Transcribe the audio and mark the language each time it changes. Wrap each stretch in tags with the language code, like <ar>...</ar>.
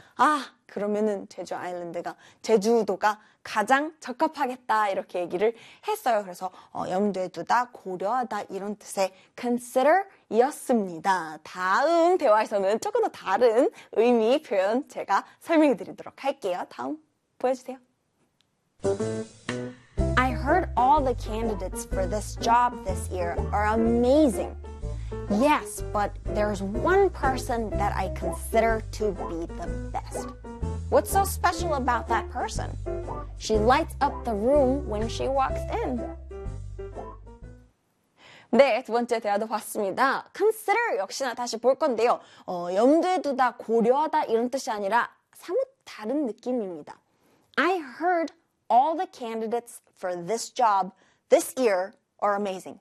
<ko>아, 그러면은 제주 아일랜드가, 제주도가 가장 적합하겠다 이렇게 얘기를 했어요. 그래서 염두에 두다, 고려하다 이런 뜻의 consider 이었습니다. 다음 대화에서는 조금 더 다른 의미 표현 제가 설명해 드리도록 할게요. 다음 보여주세요.</ko> <en>I heard all the candidates for this job this year are amazing. Yes, but there's one person that I consider to be the best. What's so special about that person? She lights up the room when she walks in.</en> <ko>네, 두 번째 대화도 봤습니다. Consider 역시나 다시 볼 건데요. 염두에 두다, 고려하다 이런 뜻이 아니라 사뭇 다른 느낌입니다.</ko> <en>I heard all the candidates for this job this year are amazing.</en>